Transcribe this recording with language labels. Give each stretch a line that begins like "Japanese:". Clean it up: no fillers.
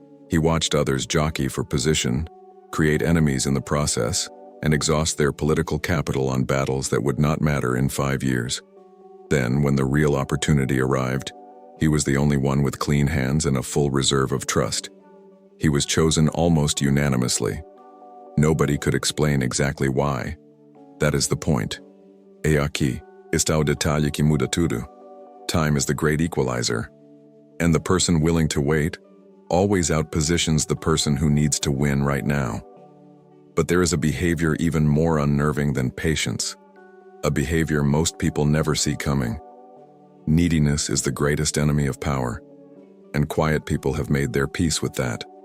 English: He watched others jockey for position, create enemies in the process, and exhaust their political capital on battles that would not matter in 5 years. Then, when the real opportunity arrived, he was the only one with clean hands and a full reserve of trust. He was chosen almost unanimously. Nobody could explain exactly why. That is the point.
Portuguese: E aqui está o detalhe que muda tudo.
English: Time is the great equalizer. And the person willing to wait always outpositions the person who needs to win right now. But there is a behavior even more unnerving than patience. A behavior most people never see coming. Neediness is the greatest enemy of power, and quiet people have made their peace with that.